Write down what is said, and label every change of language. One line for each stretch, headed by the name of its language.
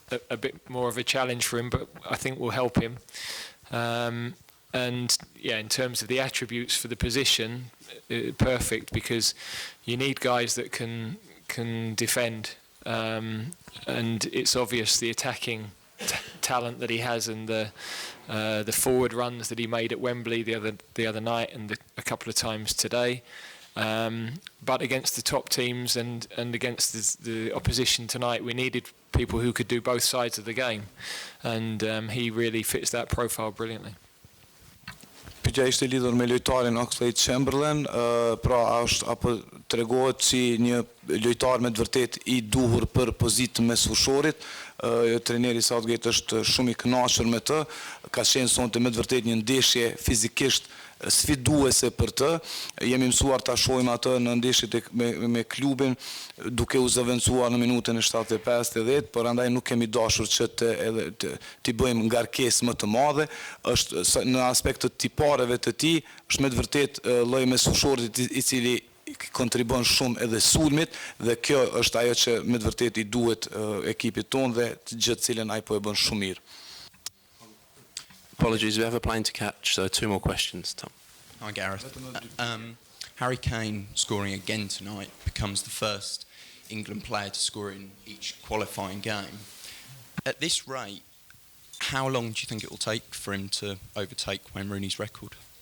English: a bit more of a challenge for him, but I think will help him. And yeah, in terms of the attributes for the position, perfect, because you need guys that can defend, and it's obvious the attacking talent that he has, and the forward runs that he made at Wembley the other night and a couple of times today. But against the top teams and against the opposition tonight, we needed people who could do both sides of the game, and he really fits that profile brilliantly.
Albanian: Pyetja ishte lidhur me lojtarin Oxlade-Chamberlain, pra apo tregohet si një lojtar me të vërtet I duhur për pozitën mes fushorit. Trajneri Southgate është shumë I kënaqur me të, ka qenë sonte me të vërtet një ndeshje fizikisht sfiduese për të. Jemi mësuar ta shohim atë në ndeshjet me klubin, duke u zëvendësuar në minutën e 75-80, por andaj nuk kemi dashur që t'i bëjmë ngarkesë më të madhe. Është në aspektet tipareve të tij, është me të vërtet lloji mes fushorit I cili kontribon shumë edhe sulmit, dhe kjo është ajo që me të vërtet I duhet ekipit tonë dhe të gjë të cilën ai po e bën shumë mirë.
English: Apologies, we have a plane to catch, so 2 more questions, Tom. Hi, Gareth. Harry Kane scoring again tonight becomes the first England player to score in each qualifying game. At this rate, how long do you think it will take for him to overtake Wayne Rooney's record?